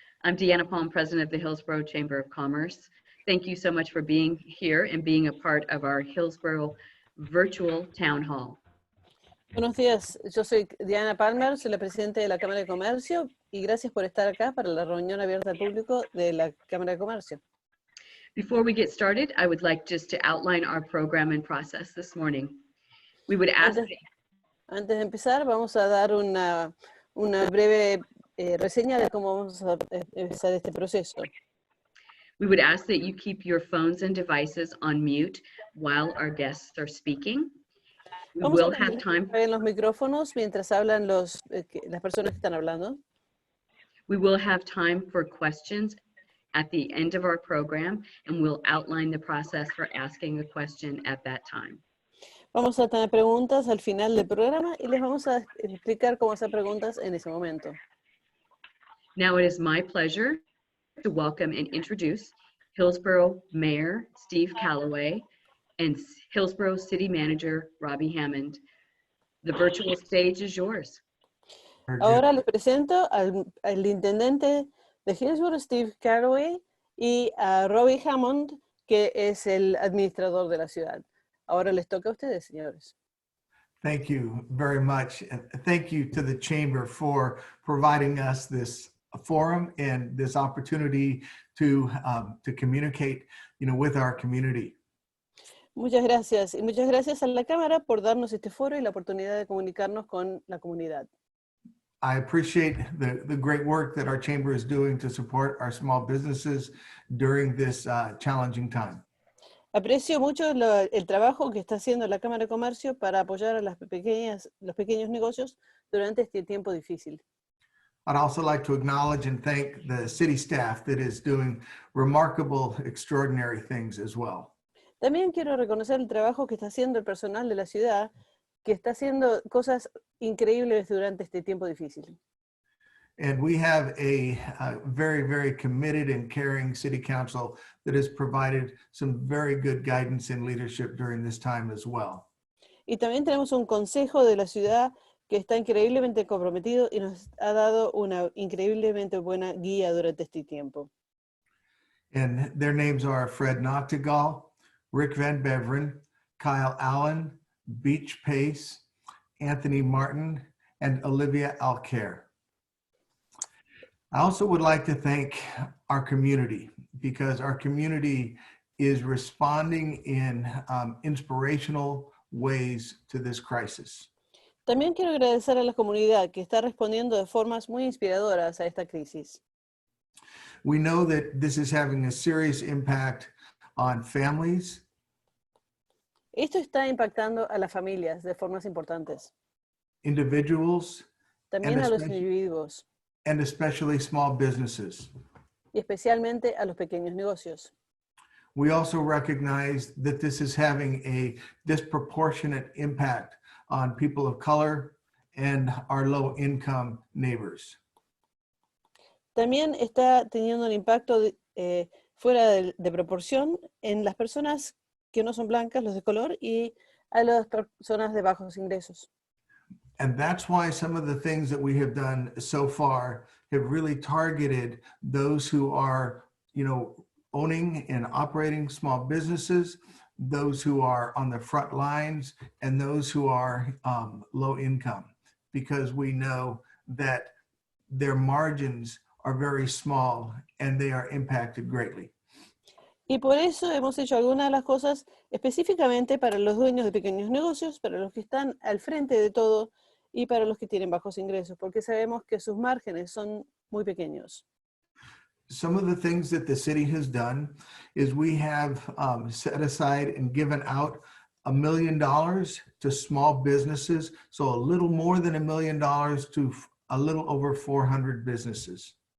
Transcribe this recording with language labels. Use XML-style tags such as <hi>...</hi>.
<en>I'm Deanna Palm, President of the Hillsboro Chamber of Commerce. Thank you so much for being here and being a part of our Hillsboro virtual town hall.</en> <es>Buenos días, yo soy Diana Palmer, soy la presidenta de la Cámara de Comercio y gracias por estar acá para la reunión abierta al público de la Cámara de Comercio.</es> <en>Before we get started, I would like just to outline our program and process this morning. We would ask</en> <es>Antes de empezar, vamos a dar una breve reseña de cómo vamos a empezar este proceso.</es> <en>We would ask that you keep your phones and devices on mute while our guests are speaking. We</en> <es>Vamos</es> <en>will</en> <es>a</es> <en>have time.</en> <es>en los micrófonos mientras hablan las personas que están hablando.</es> <en>We will have time for questions at the end of our program, and we'll outline the process for asking a question at that time.</en> <es>Vamos a tener preguntas al final del programa y les vamos a explicar cómo hacer preguntas en ese momento.</es> <en>Now it is my pleasure to welcome and introduce Hillsboro Mayor Steve Calloway and Hillsboro City Manager Robbie Hammond. The virtual stage is yours.</en> <es>Ahora les presento al intendente de Hillsboro, Steve Calloway, y a Robbie Hammond, que es el administrador de la ciudad. Ahora les toca a ustedes, señores.</es> <en>Thank you very much. And thank you to the Chamber for providing us this forum and this opportunity to communicate, with our community.</en> <es>Muchas gracias. Y muchas gracias a la Cámara por darnos este foro y la oportunidad de comunicarnos con la comunidad.</es> <en>I appreciate the great work that our Chamber is doing to support our small businesses during this challenging time.</en> <es>Aprecio mucho el trabajo que está haciendo la Cámara de Comercio para apoyar a los pequeños negocios durante este tiempo difícil.</es> <en>I'd also like to acknowledge and thank the city staff that is doing remarkable, extraordinary things as well.</en> <es>También quiero reconocer el trabajo que está haciendo el personal de la ciudad, que está haciendo cosas increíbles durante este tiempo difícil.</es> <en>And we have a very, very committed and caring city council that has provided some very good guidance and leadership during this time as well.</en> <es>Y también tenemos un consejo de la ciudad que está increíblemente comprometido y nos ha dado una increíblemente buena guía durante este tiempo.</es> <en>And their names are Fred Noctegal, Rick Van Beveren, Kyle Allen, Beach Pace, Anthony Martin, and Olivia Alcaire. I also would like to thank our community because our community is responding in inspirational ways to this crisis.</en> <es>También quiero agradecer a la comunidad que está respondiendo de formas muy inspiradoras a esta crisis.</es> <en>We know that this is having a serious impact on families.</en> <es>Esto está impactando a las familias de formas importantes.</es> <en>Individuals.</en> <es>También a los individuos.</es> <en>And especially small businesses.</en> <es>Y especialmente a los pequeños negocios.</es> <en>We also recognize that this is having a disproportionate impact on people of color and our low-income neighbors.</en> <es>También está teniendo un impacto fuera de proporción en las personas que no son blancas, los de color, y a las personas de bajos ingresos.</es> <en>And that's why some of the things that we have done so far have really targeted those who are, owning and operating small businesses, those who are on the front lines, and those who are low income, because we know that their margins are very small and they are impacted greatly.</en> <es>Y por eso hemos hecho algunas de las cosas específicamente para los dueños de pequeños negocios, para los que están al frente de todo y para los que tienen bajos ingresos, porque sabemos que sus márgenes son muy pequeños.</es> <en>Some of the things that the city has done is we have set aside and given out $1 million to small businesses, so a little more than $1 million to a little over 400 businesses.</en>